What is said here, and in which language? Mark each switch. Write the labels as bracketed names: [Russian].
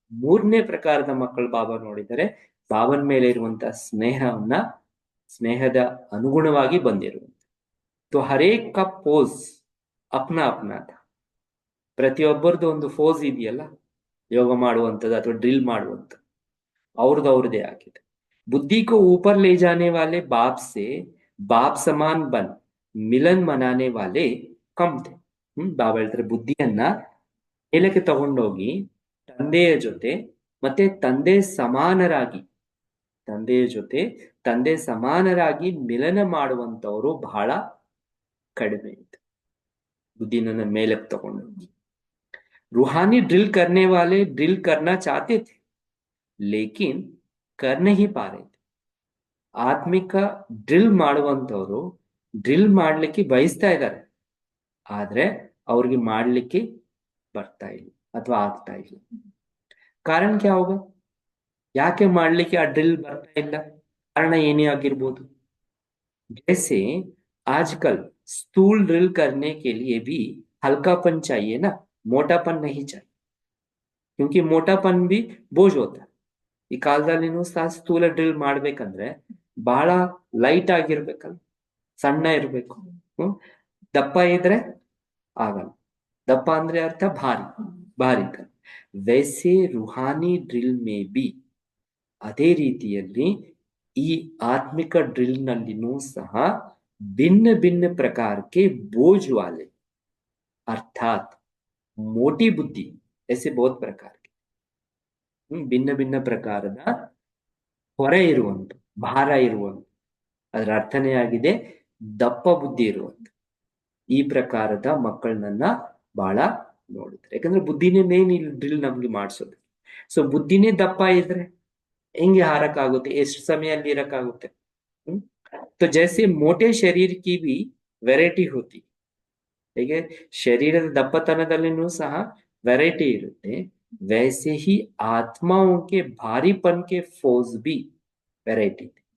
[Kannada] ಮೂರನೇ ಪ್ರಕಾರದ ಮಕ್ಕಳು ಬಾಬಾ ನೋಡಿದರೆ ಬಾಬನ್ ಮೇಲೆ ಇರುವಂತಹ ಸ್ನೇಹದ ಅನುಗುಣವಾಗಿ ಬಂದಿರುವಂತ. [Hindi] ಹರೇಕ್ ಕಾ ಪೋಸ್ ಅಪ್ನಾ ಅಪ್ನಾ. [Kannada] ಪ್ರತಿಯೊಬ್ಬರದ್ದು ಒಂದು ಫೋಸ್ ಇದೆಯಲ್ಲ, ಯೋಗ ಮಾಡುವಂಥದ್ದು ಅಥವಾ ಡ್ರಿಲ್ ಮಾಡುವಂಥದ್ದು, ಅವ್ರದ್ದೇ ಆಗಿದೆ. [Hindi] बुद्धि को ऊपर ले जाने वाले बाप समान बन मिलन मनाने वाले कम थे. [Kannada] ಬಾಬಾ ಹೇಳ್ತಾರೆ ಬುದ್ಧಿಯನ್ನ ಮೇಲಕ್ಕೆ ತಗೊಂಡೋಗಿ ತಂದೆಯ ಜೊತೆ ತಂದೆ ಸಮಾನರಾಗಿ ಮಿಲನ ಮಾಡುವಂತವರು ಬಹಳ ಕಡಿಮೆ ಇತ್ತು. ಬುದ್ಧಿನ ಮೇಲಕ್ಕೆ ತಗೊಂಡೋಗಿ [Hindi] रूहानी ड्रिल करने वाले ड्रिल करना चाहते थे लेकिन कर नहीं पा रहे थे. [Kannada] ಆತ್ಮಿಕ ಡ್ರಿಲ್ ಮಾಡುವಂತವರು ಡ್ರಿಲ್ ಮಾಡ್ಲಿಕ್ಕೆ ಬಯಸ್ತಾ ಇದ್ದಾರೆ, ಆದ್ರೆ ಅವ್ರಿಗೆ ಮಾಡ್ಲಿಕ್ಕೆ ಬರ್ತಾ ಇಲ್ಲ ಅಥವಾ ಆಗ್ತಾ ಇಲ್ಲ. [Hindi] ಕಾರಣ ಕ್ಯಾ ಹೋಗ? [Kannada] ಯಾಕೆ ಮಾಡ್ಲಿಕ್ಕೆ ಆ ಡ್ರಿಲ್ ಬರ್ತಾ ಇಲ್ಲ? ಕಾರಣ ಏನೇ ಆಗಿರ್ಬೋದು. [Hindi] जैसे आजकल स्थूल ड्रिल करने के लिए भी हल्कापन चाहिए ना, मोटापन नहीं चाहिए, क्योंकि मोटापन भी बोझ होता है. [Kannada] ಈ ಕಾಲದಲ್ಲಿನೂ ಸಹ ಸ್ಥೂಲ ಡ್ರಿಲ್ ಮಾಡ್ಬೇಕಂದ್ರೆ ಬಹಳ ಲೈಟ್ ಆಗಿರ್ಬೇಕಲ್ಲ, ಸಣ್ಣ ಇರ್ಬೇಕು. ದಪ್ಪ ಇದ್ರೆ ಆಗಲ್ಲ. ದಪ್ಪ ಅಂದ್ರೆ ಅರ್ಥ ಭಾರಿ. [Hindi] ವೈಸೆ ರೂಹಾನಿ ಡ್ರಿಲ್ ಮೇ ಬಿ, [Kannada] ಅದೇ ರೀತಿಯಲ್ಲಿ ಈ ಆತ್ಮಿಕ ಡ್ರಿಲ್ ನಲ್ಲಿನೂ ಸಹ ಭಿನ್ನ ಭಿನ್ನ ಪ್ರಕಾರಕ್ಕೆ [Hindi] ಬೋझ वाले [Kannada] ಅರ್ಥಾತ್ ಮೋಟಿ ಬುದ್ಧಿ [Hindi] ऐसे बहुत प्रकार के [Kannada] ಭಿನ್ನ ಭಿನ್ನ ಪ್ರಕಾರದ ಹೊರೆ ಇರುವಂತ, ಭಾರ ಇರುವಂತ, ಅದರ ಅರ್ಥನೇ ಆಗಿದೆ ದಪ್ಪ ಬುದ್ಧಿ ಇರುವಂತ. ಈ ಪ್ರಕಾರದ ಮಕ್ಕಳನ್ನ ಬಹಳ ನೋಡಿದ್ರೆ, ಯಾಕಂದ್ರೆ ಬುದ್ಧಿನೇ ಮೇನ್ ಇಲ್ಲಿ ಡ್ರಿಲ್ ನಮ್ಗೆ ಮಾಡಿಸೋದು. ಸೊ ಬುದ್ಧಿನೇ ದಪ್ಪ ಇದ್ರೆ ಹೆಂಗೆ ಹಾರಕ್ಕಾಗುತ್ತೆ, ಎಷ್ಟು ಸಮಯ ಅಲ್ಲಿ ಇರಕ್ಕಾಗುತ್ತೆ? [Hindi] तो जैसे मोटे शरीर की भी ವೆರೈಟಿ ಹೋತಿ, [Kannada] ಹೇಗೆ ಶರೀರದ ದಪ್ಪತನದಲ್ಲಿನೂ ಸಹ ವೆರೈಟಿ ಇರುತ್ತೆ, [Hindi] वैसे ही आत्माओं के भारीपन के फौज भी ವೆರೈಟಿ.